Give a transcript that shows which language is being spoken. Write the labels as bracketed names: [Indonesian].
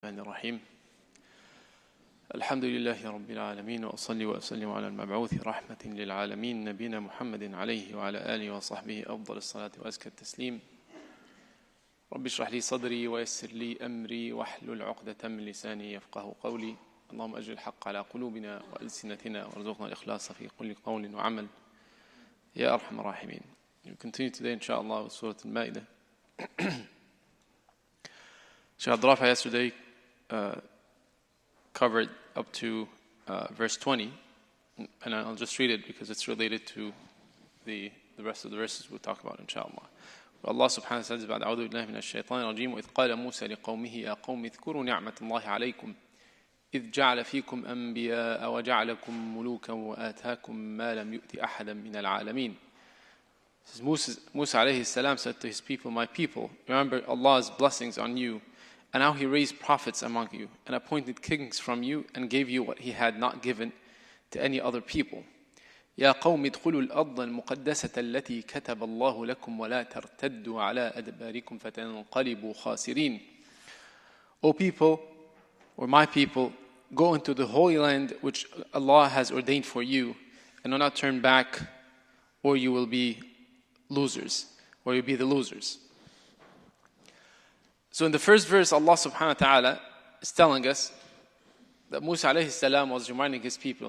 [Arabic] الرحمن الرحيم الحمد لله رب العالمين وأصلي وأسلم على المبعوث رحمة للعالمين نبينا محمد عليه وعلى آله وصحبه أفضل الصلاة وأزكى التسليم رب اشرح لي صدري ويسر لي أمري واحلل عقدة من لساني يفقه قولي اللهم أجل الحق على قلوبنا وألسنتنا وارزقنا الإخلاص في كل قول وعمل يا أرحم الراحمين. [English] We continue today inshallah with Surah al-Mā'idah. Shaykh Abdul yesterday covered up to verse 20, and I'll just read it because it's related to the rest of the verses we'll talk about inshallah. Allah subhanahu wa ta'ala says [Arabic] بعد أعوذ بالله من الشيطان الرجيم وإذ قال موسى لقومه يا قوم اذكروا نعمة الله عليكم إذ جعل فيكم أنبياء وجعلكم ملوكا وآتاكم ما لم يؤت أحدا من العالمين. [English] Musa alayhi salam said to his people, my people, remember Allah's blessings on you, and how He raised prophets among you, and appointed kings from you, and gave you what He had not given to any other people. [Arabic] يا قوم ادخلوا الأرض المقدسة التي كتب الله لكم ولا ترتدوا على أدباركم فتنقلبوا خاسرين. [English] O people, or my people, go into the holy land which Allah has ordained for you, and do not turn back, or you will be losers, or you'll be the losers. So in the first verse, Allah subhanahu wa ta'ala is telling us that Musa alayhi salam was reminding his people.